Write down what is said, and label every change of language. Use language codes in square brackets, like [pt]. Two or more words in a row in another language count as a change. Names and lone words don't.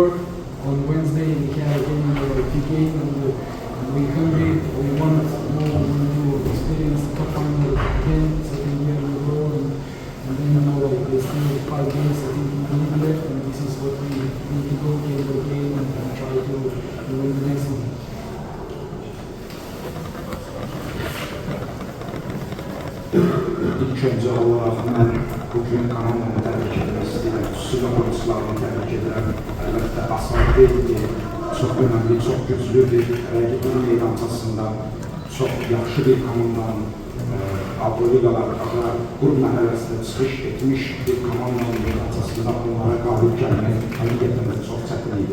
[en] On Wednesday we have again a big game, and we're hungry, we want more, we want to experience the cup final again, second year in a row, and then there's still 5 games I think we need left, and this is what we need to go game by game and try to win the next one. [tr] İlk önce olarak ben bugün kanalımı tebrik etmek istedim. [az] Xüsusilə oyuncularını tebrik edirəm. Əlbəttə, asan deyildi. Çox önəmli, çox güclü bir rəqibin meydançasında çox yaxşı bir komandanın Avroliqalar qrup mərhələsində çıxış etmiş bir komandanın meydançasında onlara qalib gəlmək həqiqətən də çox çətin idi.